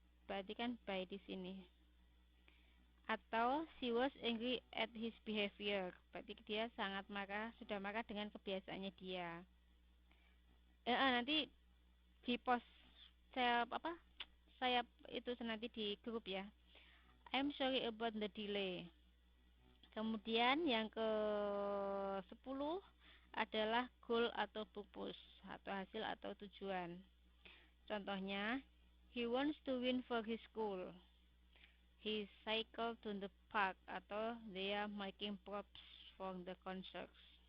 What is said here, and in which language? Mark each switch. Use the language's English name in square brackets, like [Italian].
[Indonesian] Berarti kan by di sini. Atau [English] she was angry at his behavior. [Indonesian] Berarti dia sangat marah, sudah marah dengan kebiasaannya dia. Nanti di post saya itu nanti di grup ya. [English] I'm sorry about the delay. [Indonesian] Kemudian yang ke-10 adalah goal atau purpose atau hasil atau tujuan. [English] Contohnya, he wants to win for his school. He cycled to the park atau they are making props for the concerts.